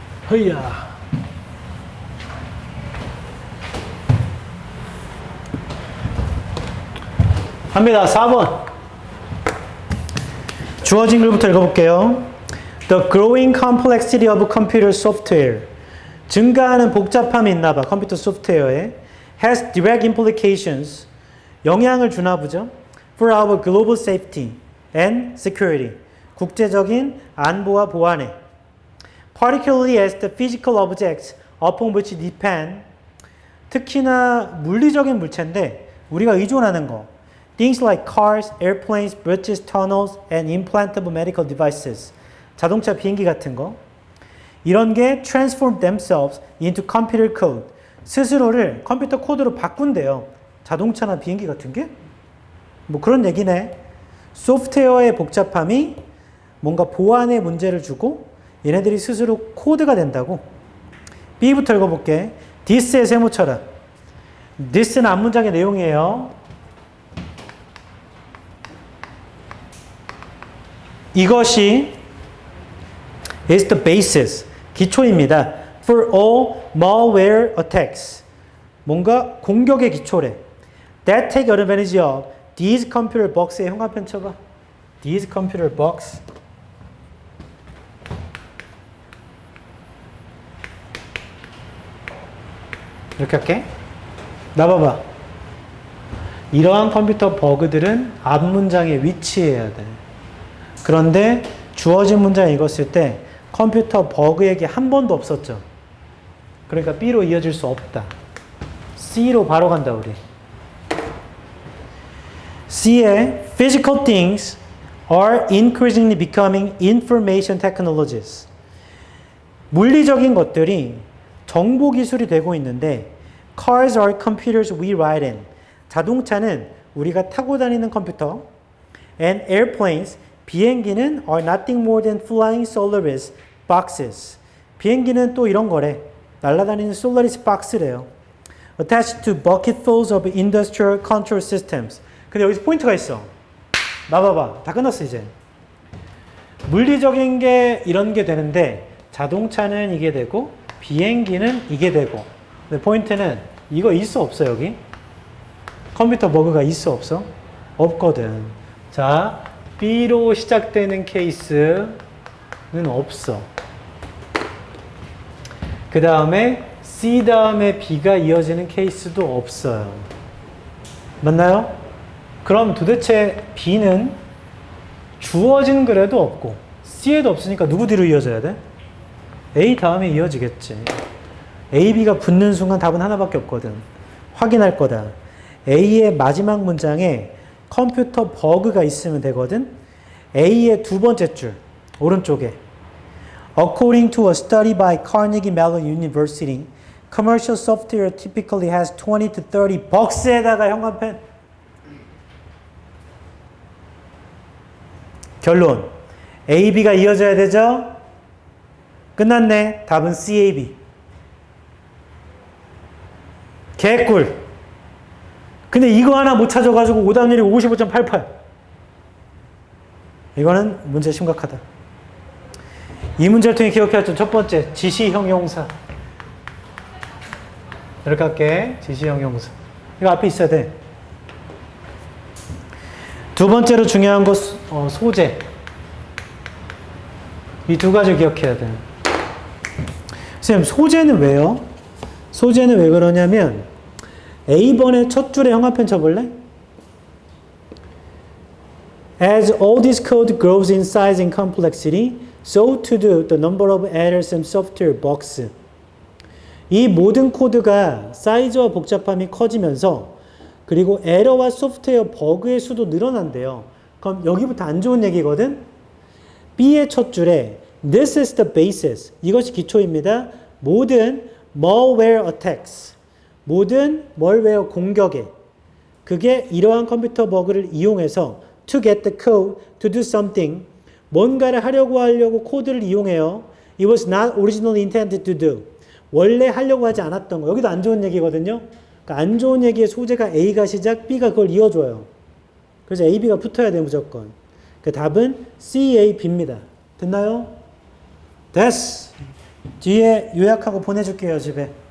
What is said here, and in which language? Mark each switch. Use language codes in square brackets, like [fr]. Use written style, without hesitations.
[ko] 허이야. 합니다. 4번. 주어진 글부터 읽어볼게요. [en] The growing complexity of computer software. [ko] 증가하는 복잡함이 있나 봐. 컴퓨터 소프트웨어에. [en] has direct implications. [ko] 영향을 주나 보죠. [en] for our global safety and security. [ko] 국제적인 안보와 보안에. [en] particularly as the physical objects upon which depend. [ko] 특히나 물리적인 물체인데 우리가 의존하는 거. [en] Things like cars, airplanes, bridges, tunnels, and implantable medical devices. [ko] 자동차, 비행기 같은 거. 이런 게 [en] transform themselves into computer code. [ko] 스스로를 컴퓨터 코드로 바꾼대요. 자동차나 비행기 같은 게? 뭐 그런 얘기네. 소프트웨어의 복잡함이 뭔가 보안에 문제를 주고 얘네들이 스스로 코드가 된다고. B부터 읽어볼게. this의 세모쳐라. this는 앞문장의 내용이에요. 이것이 [en] is the basis, [ko] 기초입니다. [en] for all malware attacks. [ko] 뭔가 공격의 기초래. [en] that take advantage of these computer bugs의 [ko] 형광펜 쳐봐. [en] these computer bugs. [ko] 이렇게 할게. 나 봐봐. 이러한 컴퓨터 버그들은 앞문장에 위치해야 돼. 그런데 주어진 문장 읽었을 때 컴퓨터 버그 얘기 한 번도 없었죠. 그러니까 B로 이어질 수 없다. C로 바로 간다 우리. [en] C에 physical things are increasingly becoming information technologies. [ko] 물리적인 것들이 정보 기술이 되고 있는데 [en] cars are computers we ride in. [ko] 자동차는 우리가 타고 다니는 컴퓨터. [en] And airplanes, [ko] 비행기는 [en] are nothing more than flying Solaris boxes. [ko] 비행기는 또 이런 거래. 날아다니는 Solaris box래요. [en] Attached to bucketfuls of industrial control systems. [ko] 근데 여기서 포인트가 있어. 나 봐봐. 다 끝났어 이제. 물리적인 게 이런 게 되는데 자동차는 이게 되고 비행기는 이게 되고. 근데 포인트는 이거 있어 없어 여기? 컴퓨터 버그가 있어 없어? 없거든. 자, B로 시작되는 케이스는 없어. 그 다음에 C 다음에 B가 이어지는 케이스도 없어요. 맞나요? 그럼 도대체 B는 주어진 글에도 없고 C에도 없으니까 누구 뒤로 이어져야 돼? A 다음에 이어지겠지. A, B가 붙는 순간 답은 하나밖에 없거든. 확인할 거다. A의 마지막 문장에 컴퓨터 버그가 있으면 되거든. A의 두 번째 줄 오른쪽에 [en] According to a study by Carnegie Mellon University, commercial software typically has 20 to 30 bugs에다가 [ko] 형광펜. 결론. A, B가 이어져야 되죠? 끝났네. 답은 C, A, B. 개꿀. 근데 이거 하나 못 찾아가지고 오답률이 55.88. 이거는 문제 심각하다. 이 문제를 통해 기억해야 할 첫 번째, 지시형 용사. 이렇게 할게. 지시형 용사. 이거 앞에 있어야 돼. 두 번째로 중요한 거 소재. 이 두 가지 기억해야 돼. 선생님, 소재는 왜요? 소재는 왜 그러냐면 A번의 첫 줄에 형광펜 쳐볼래? [en] As all this code grows in size and complexity, so too do the number of errors and software bugs. [ko] 이 모든 코드가 사이즈와 복잡함이 커지면서 그리고 에러와 소프트웨어 버그의 수도 늘어난대요. 그럼 여기부터 안 좋은 얘기거든? B의 첫 줄에 [en] This is the basis. [ko] 이것이 기초입니다. 모든 [en] malware attacks. [ko] 모든 malware 공격에 그게 이러한 컴퓨터 버그를 이용해서 [en] to get the code to do something. [ko] 뭔가를 하려고 코드를 이용해요. [en] It was not originally intended to do. [ko] 원래 하려고 하지 않았던 거. 여기도 안 좋은 얘기거든요. 그러니까 안 좋은 얘기의 소재가 A가 시작, B가 그걸 이어줘요. 그래서 A, B가 붙어야 돼 무조건. 그 답은 C, A, B입니다. 됐나요? 됐어. 뒤에 요약하고 보내줄게요 집에.